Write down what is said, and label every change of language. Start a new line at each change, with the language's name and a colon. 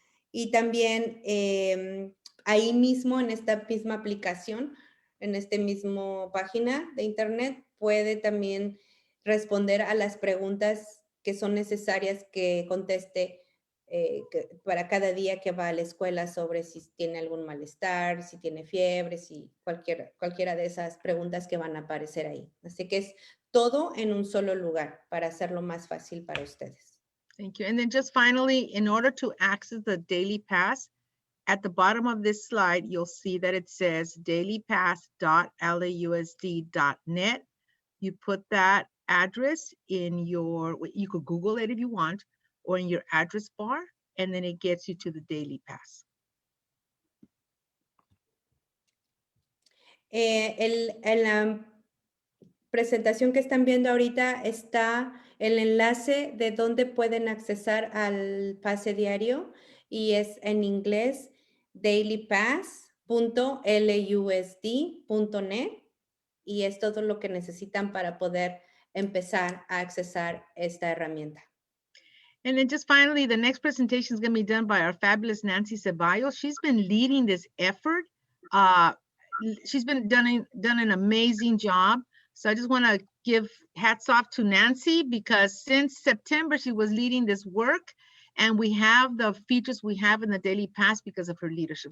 Spanish: Y también ahí mismo, en esta misma aplicación, en esta misma página de internet, puede también responder a las preguntas que son necesarias que conteste para cada día que va a la escuela, sobre si tiene algún malestar, si tiene fiebre, si cualquiera de esas preguntas que van a aparecer ahí. Así que es todo en un solo lugar para hacerlo más fácil para ustedes.
English: Thank you. And then just finally, in order to access the Daily Pass, at the bottom of this slide, you'll see that it says dailypass.lausd.net. You put that address in you could Google it if you want, or in your address bar, and then it gets you to the Daily Pass.
Spanish: En la presentación que están viendo ahorita está el enlace de donde pueden accesar al pase diario, y es en inglés dailypass.lausd.net, y es todo lo que necesitan para poder empezar a accesar esta herramienta.
English: And then just finally, the next presentation is going to be done by our fabulous Nancy Ceballos. She's been leading this effort. She's been done an amazing job. So I just want to give hats off to Nancy, because since September, she was leading this work, and we have the features we have in the Daily Pass because of her leadership.